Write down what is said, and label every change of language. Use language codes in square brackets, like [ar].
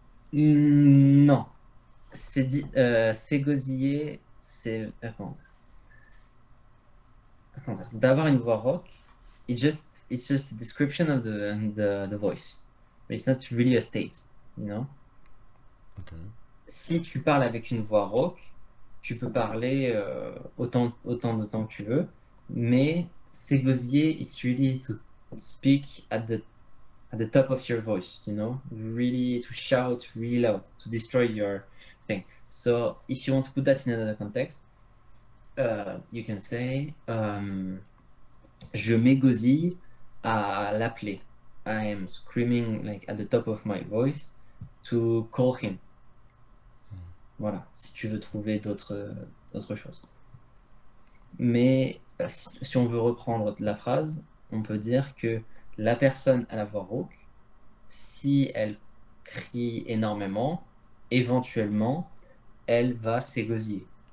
[fr] Non, c'est gosiller, c'est comment dire, d'avoir une voix rock. [en] It's just a description of the voice. But it's not really a state, you know? Ok. [fr] Si tu parles avec une voix rauque, tu peux parler autant de temps que tu veux, mais s'égosiller, [en] it's really to speak at the top of your voice, you know, really to shout really loud, to destroy your thing. So if you want to put that in another context, you can say, [fr] je m'égosille à l'appeler. [en] I am screaming like at the top of my voice to call him. [fr] Voilà, si tu veux trouver d'autres choses. Mais si on veut reprendre la phrase, on peut dire que la personne à la voix rauque, si elle crie énormément, éventuellement, elle va s'égosiller.